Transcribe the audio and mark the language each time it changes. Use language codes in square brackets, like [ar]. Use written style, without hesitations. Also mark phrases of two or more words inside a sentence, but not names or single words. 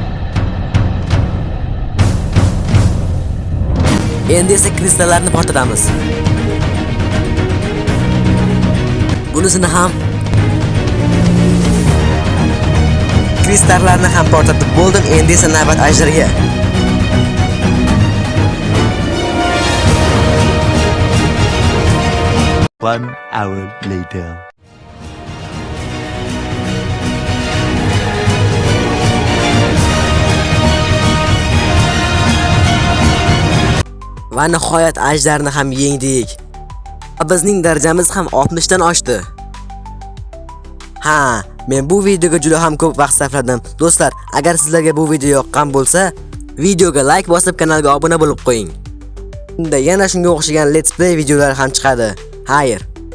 [uz] Endi esa kristallarni portlatamiz. Bunisini ham. Kristallarni ham portlatib bo'ldim, endi esa navbat ajriga. [en] One hour later. [uz] Va nihoyat ajdarni ham yengdik. Bizning darajamiz ham 60 dan oshdi. Ha, men bu videoga juda ham ko'p vaqt sarfladim. Do'stlar, agar sizlarga bu video yoqqan bo'lsa, videoga like bosib kanalga obuna bo'lib qo'ying. Unda yana shunga o'xshagan [en] let's play [uz] videolar ham chiqadi. Xayr.